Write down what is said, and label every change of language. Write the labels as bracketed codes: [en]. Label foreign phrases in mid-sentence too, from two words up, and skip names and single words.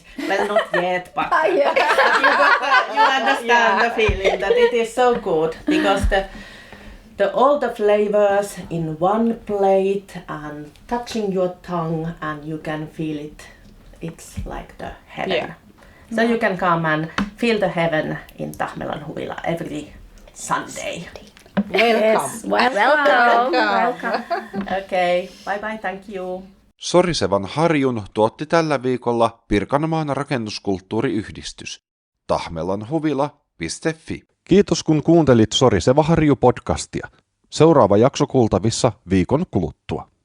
[en] Well, not yet, but you understand the feeling that it is so good because the all the flavors in one plate and touching your tongue and you can feel it. It's like the heaven. Yeah. So you can come and feel the heaven in Tahmelan Huvila every Sunday. Welcome. Yes, welcome. Okay, bye bye, thank you. [fi] Sorisevan harjun tuotti tällä viikolla Pirkanmaan rakennuskulttuuriyhdistys. tahmelanhuvila.fi. Kiitos kun kuuntelit Soriseva harju podcastia. Seuraava jakso kuultavissa viikon kuluttua.